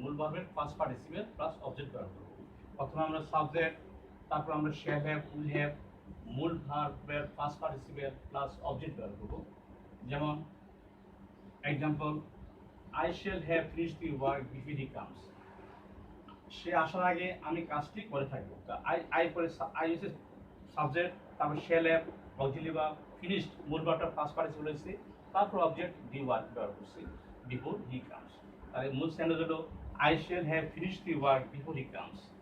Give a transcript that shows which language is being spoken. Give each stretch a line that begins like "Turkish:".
Bangla: মূল ভার্বের first participle plus object ব্যবহার করব। প্রথমে আমরা সাবজেক্ট, তারপর আমরা শ্যাল হ্যাভ, উইল হ্যাভ, মূল ভার্বের ফার্স্ট পার্টিসিপেল প্লাস অবজেক্ট ব্যবহার করব। যেমন example,
English: I shall have finished the work before he comes.
Bangla: সে আসার আগে আমি কাজটি করে থাকবো। আই পরে আই হচ্ছে সাবজেক্ট, তারপর shall have auxiliary verb, finished মূল ভার্বটা ফার্স্ট পার্টিসিপেল হয়েছে, তারপর অবজেক্ট দি ওয়ার্ক ব্যবহার করছি বিফোর হি কামস। তাহলে মূল সেন্টেন্স হলো
English: I shall have finished the work before he comes.